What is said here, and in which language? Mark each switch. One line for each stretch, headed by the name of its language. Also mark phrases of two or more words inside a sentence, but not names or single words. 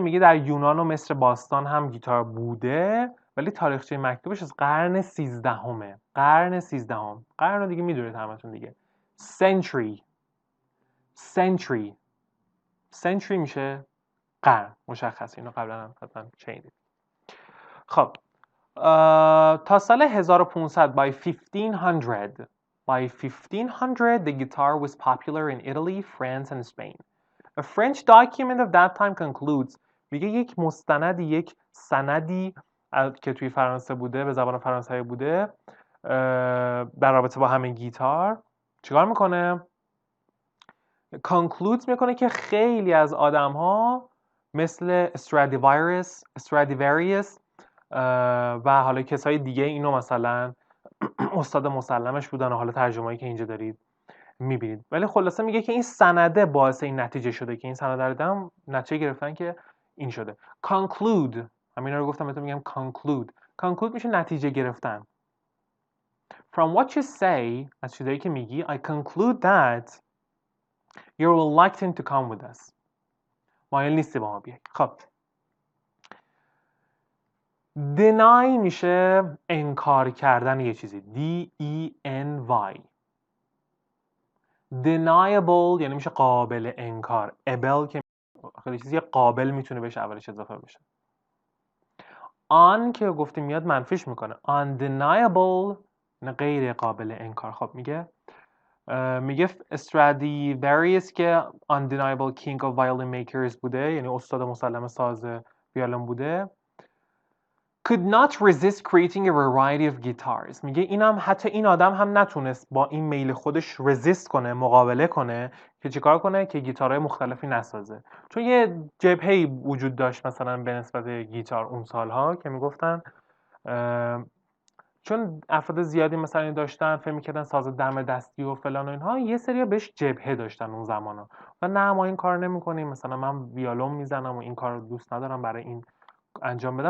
Persian: میگه در یونان و مصر باستان هم گیتار بوده، ولی تاریخچه مکتوبش از قرن 13. قرن رو دیگه میدونید همتون دیگه. century میشه قرن، مشخصه، اینو قبلا هم حتما شنیدید. خب تا سال
English: 1500 by 1500 the guitar was popular in Italy, France and Spain. A French document of that time concludes،
Persian: میگه یک سندی که توی فرانسه بوده، به زبان فرانسوی بوده، در رابطه با همین گیتار چیکار میکنه؟ concludes میکنه که خیلی از آدم ها مثل استرادیواریوس و حالا کسای دیگه اینو مثلا استاد مسلمش بودن و حالا ترجمه‌ای که اینجا دارید میبینید. ولی خلاصه میگه که این سنده باعث این نتیجه شده که این سنده رو دیدم نتیجه گرفتن که این شده. conclude، همین رو گفتم بهتون میگم conclude میشه نتیجه گرفتن.
English: from what you say،
Persian: از چیزایی که میگی،
English: I conclude that you're reluctant to come with us،
Persian: مایل نیستی با ما بیای. خب deny میشه انکار کردن یه چیزی، D-E-N-Y. deniable یعنی میشه قابل انکار. able که خیلی چیزی قابل میتونه بهش اولش اضافه بشه. on که گفتیم میاد منفیش میکنه. undeniable نه غیر قابل انکار. خب میگه Stradivarius که
English: undeniable king of violin makers
Persian: بوده، یعنی استاد مسلم ساز ویولن بوده،
English: could not resist creating a variety of guitars.
Persian: میگه اینم حتی این آدم هم نتونست با این میل خودش رزیست کنه، مقابله کنه که چیکار کنه که گیتارهای مختلفی نسازه. چون یه جبهه‌ای وجود داشت مثلا به نسبت گیتار اون سالها که میگفتن چون افراد زیادی مثلا داشتن فکر می‌کردن ساز دم دستی و فلان و اینها، یه سری بهش جبهه داشتن اون زمانا و نه ما این کار نمی‌کنیم، مثلا من ویولون میزنم و این کار رو دوست ندارم برای این انجام بدم.